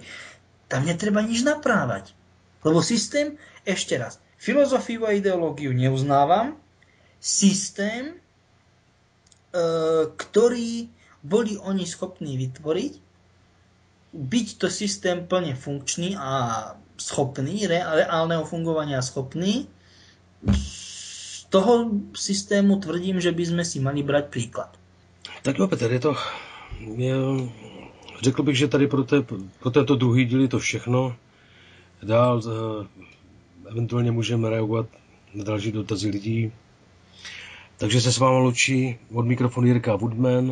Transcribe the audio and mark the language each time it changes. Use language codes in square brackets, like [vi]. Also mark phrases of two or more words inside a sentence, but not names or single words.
[sk] Tam netreba nič naprávať. Lebo systém, ešte raz, filozofiu a ideológiu neuznávam, systém, ktorý boli oni schopní vytvoriť, byť to systém plne funkčný a schopný, reálneho fungovania schopný, z toho systému tvrdím, že by sme si mali brať príklad. [cs] Tak jo, Petr, řekl bych, že tady pro tento druhý díl je to všechno. Dál eventuálně můžeme reagovat na další dotazy lidí. Takže se s vámi loučí od mikrofonu Jirka Woodman